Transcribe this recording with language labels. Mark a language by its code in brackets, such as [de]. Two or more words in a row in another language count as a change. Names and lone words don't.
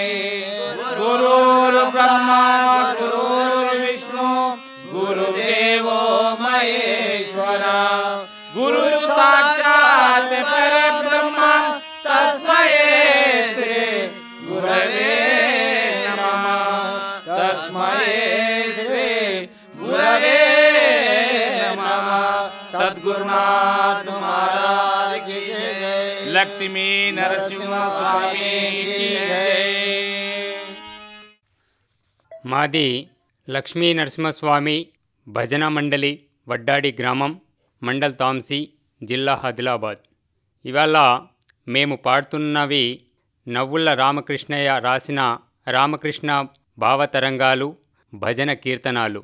[sa] गुरुर्ब्रह्मा गुरुर्विष्णु गुरुदेवो महेश्वरा गुरुः साक्षात् परब्रह्म तस्मै श्री गुरवे नमः तस्मै गुरवे नमः। [hi] सद्गुरुनाथ महाराज की जय। लक्ष्मी नरसिंह स्वामी की जय। [te] మాది లక్ష్మీ నరసింహస్వామి భజన మండలి వడ్డాడి గ్రామం మండల్ తాంసి జిల్లా ఆదిలాబాద్. ఇవాళ మేము పాడుతున్నవి నవ్వుల రామకృష్ణయ్య రాసిన రామకృష్ణ భావతరంగాలు భజన కీర్తనాలు.